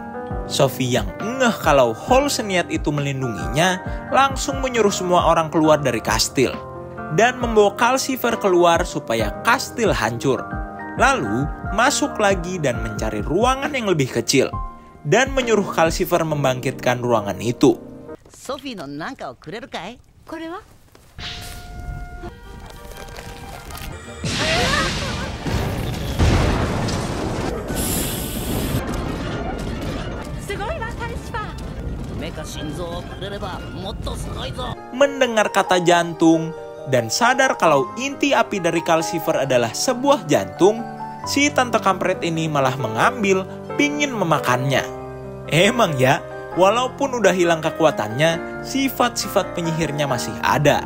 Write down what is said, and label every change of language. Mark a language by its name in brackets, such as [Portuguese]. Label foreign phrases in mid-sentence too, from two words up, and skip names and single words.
[Indonesian] Sophie yang ngeh kalau Hall seniat itu melindunginya, langsung menyuruh semua orang keluar dari kastil dan membawa Calcifer keluar supaya kastil hancur. Lalu masuk lagi dan mencari ruangan yang lebih kecil dan menyuruh Calcifer membangkitkan ruangan itu. [Japanese] ソフィーのなんかをくれるかい？これは？すごいわカルシファー。メカ心臓をくれればもっとすごいぞ。 [Indonesian] Mendengar kata jantung dan sadar kalau inti api dari Calcifer adalah sebuah jantung, si tante kampret ini malah mengambil, pingin memakannya. Emang ya, walaupun udah hilang kekuatannya, sifat-sifat penyihirnya masih ada.